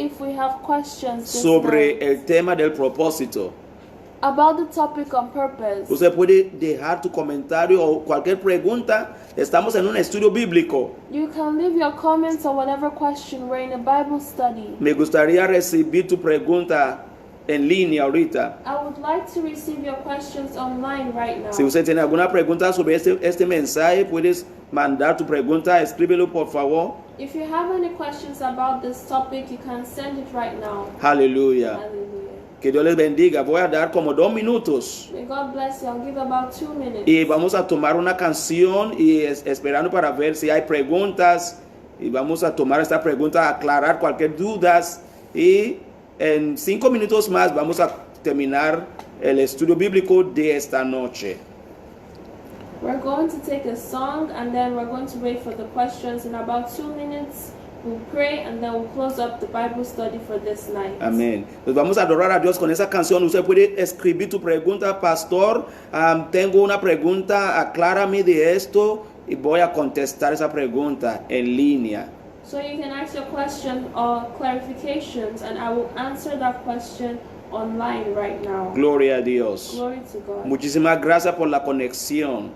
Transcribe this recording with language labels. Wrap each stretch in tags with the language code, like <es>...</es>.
<en>if we have questions this</en> <es>sobre</es> <en>night</en> <es>el tema del propósito.</es> <en>about the topic on purpose.</en> <es>Usted puede dejar tu comentario o cualquier pregunta. Estamos en un estudio bíblico.</es> <en>You can leave your comments or whatever question. We're in a Bible study.</en> <es>Me gustaría recibir tu pregunta en línea ahorita.</es> <en>I would like to receive your questions online right now.</en> <es>Si usted tiene alguna pregunta sobre este mensaje, puedes mandar tu pregunta, escríbelo por favor.</es> <en>If you have any questions about this topic, you can send it right now.</en> <es>Aleluya.</es> <en>Hallelujah.</en> <es>Que Dios les bendiga. Voy a dar como 2 minutos</es> <en>May God bless you. I'll give about 2 minutes.</en> <es>y vamos a tomar una canción y esperando para ver si hay preguntas y vamos a tomar esta pregunta, aclarar cualquier dudas y en 5 minutos más vamos a terminar el estudio bíblico de esta noche.</es> <en>We're going to take a song and then we're going to wait for the questions. In about 2 minutes, we'll pray and then we'll close up the Bible study for this night.</en> <es>Amén. Pues vamos a adorar a Dios con esa canción. Usted puede escribir tu pregunta, pastor. Tengo una pregunta, aclárame de esto y voy a contestar esa pregunta en línea.</es> <en>So you can ask your question or clarifications and I will answer that question online right now.</en> <es>Gloria a Dios.</es> <en>Glory to God.</en> <es>Muchísimas gracias por la conexión.</es>